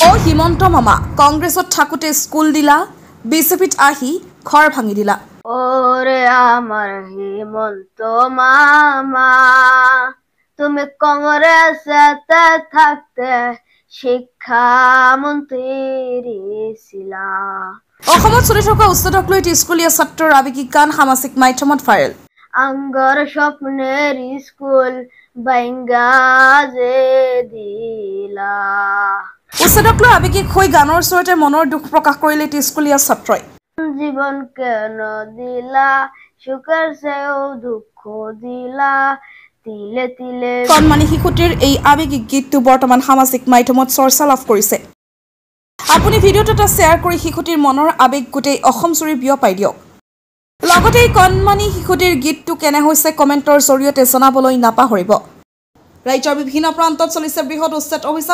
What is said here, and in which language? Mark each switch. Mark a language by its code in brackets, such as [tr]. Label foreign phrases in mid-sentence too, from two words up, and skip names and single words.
[as] হিমন্ত মামা কংগ্ৰেছত থাকোঁতে স্কুল দিলা, বিজেপিত আহি ঘৰ ভাঙি দিলা। [bn] ওরে আমার হিমন্ত মামা, তুমি কংগ্রেসেতে থাকতে শিক্ষামন্ত্রী ছিলা। [as] অসমত চলি থকা উচ্ছেদক লৈ স্কুলীয়া ছাত্ৰৰ আৱেগিক গান সামাজিক মাধ্যমত ভাইৰেল। [bn] আঙ্গর স্বপ্নের স্কুল বাইঙ্গা যে দিলা। [as] উচ্ছেদক লৈ আৱেগিক হৈ গানৰ ওচৰতে মনৰ দুখ প্ৰকাশ কৰিলে স্কুলীয়া ছাত্ৰই। [bn] জীবন কেন দিলা, সুখের চেয়েও দুঃখ দিলা, তিলে তিলে। [as] কণমানি শিশুটিৰ এই আৱেগিক গীতটো বৰ্তমান সামাজিক মাধ্যমত চৰ্চা লাভ কৰিছে। আপুনি ভিডিঅ'টো এটা শ্বেয়াৰ কৰি শিশুটিৰ মনৰ আৱেগ গোটেই অসমজুৰি বিয়পাই দিয়ক। লগতে এই কণমানি শিশুটিৰ গীতটো কেনে হৈছে কমেণ্টৰ জৰিয়তে জনাবলৈ নাপাহৰিব। ৰাজ্যৰ বিভিন্ন প্ৰান্তত চলিছে বৃহৎ উচ্ছেদ অভিযান।